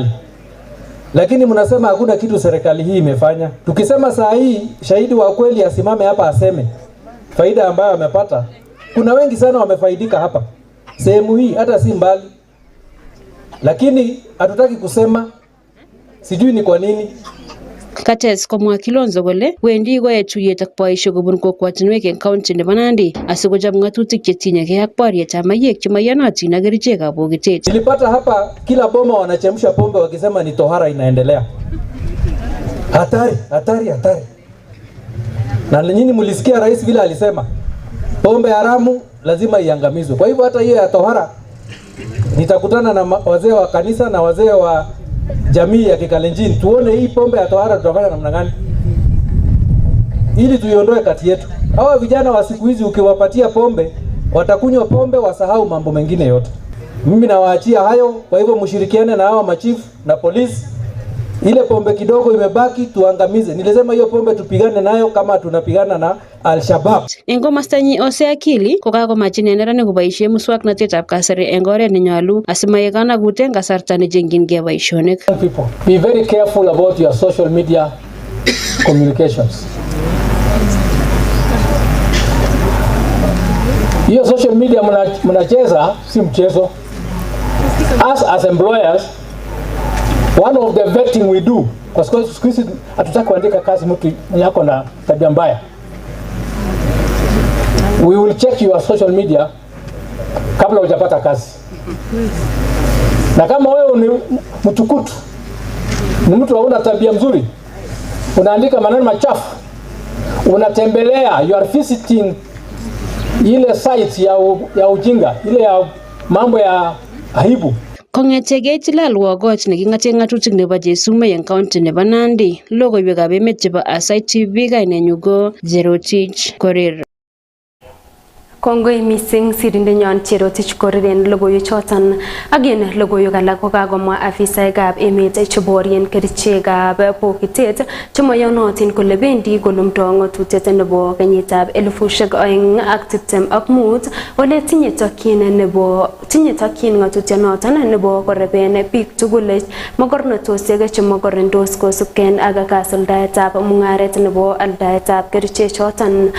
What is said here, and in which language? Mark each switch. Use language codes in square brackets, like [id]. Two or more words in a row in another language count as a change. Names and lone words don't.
[sw] Lakini mnasema hakuna kitu serikali hii imefanya. Tukisema saa hii shahidi wa kweli asimame hapa aseme faida ambayo amepata, kuna wengi sana wamefaidika hapa sehemu hii, hata si mbali. Lakini hatutaki kusema, sijui ni kwa nini. [kln] Kates komwa Kilonzo kole wendi koyae tuyet ak boisiek kobun kokwatinwek en county nebo Nandi asikochop ng'atutik chetinyegei ak borietab mayek chemayanotin ak kerichekab bokitet. [sw] Nilipata hapa kila boma wanachemsha pombe wakisema ni tohara inaendelea. Hatari, hatari, hatari. Na nyinyi mlisikia rais vile alisema pombe haramu lazima iangamizwe. Kwa hivyo hata hiyo ya tohara nitakutana na wazee wa kanisa na wazee wa jamii ya Kikalenjin tuone hii pombe ya tohara tutafanya namna gani ili tuiondoe kati yetu. Hawa vijana wa siku hizi ukiwapatia pombe watakunywa pombe wasahau mambo mengine yote. Mimi nawaachia hayo, kwa hivyo mshirikiane na hawa machifu na polisi. Ile pombe kidogo imebaki tuangamize. Nilisema hiyo pombe tupigane nayo kama tunapigana na Al-Shabaab. [kln] En komastanyi Ose Akili kokakomach inendet koboisie muswoknatetab kasari en oret nenyolu asimaekana kuten kasarta nechengyingei boisionik. [en] Be very careful about your social media communications. [sw] Hiyo [en] social media [sw] mnacheza si mchezo. [en] As employers, one of the vetting we do, [sw] kwa sababu siku hizi hatutaki kuandika kazi mtu yako na tabia mbaya. [en] We will check your social media [sw] kabla hujapata kazi. Na kama wewe ni mtukutu, ni mtu hauna tabia mzuri, unaandika maneno machafu, unatembelea, [en] you are visiting [sw] ile site ya ujinga, ile ya mambo ya aibu. [kln] Kong'etegei Chilalwagot neking'ate ng'atutik nebo Jesume en county nebo Nandi, logoiwekab emet chebo Aasai TV, kainenyu ko Cherotich Korir. Kongoi mising sirindenyon Cherotich Korir en logoiwechoton. Ak en logoiwek alak kokakomwa afisaekab emet cheborien kerichekab bokitet chemoyonotin kole bendi kolumdo ng'atutiet nebo kenyitab 2025 ole tinye tokyin ng'atutyonoton nebo koreben biik tugul mogornotosiek chemogorendos kosubken ak kasuldaetab mung'aret nebo aldaetab kerichechoton.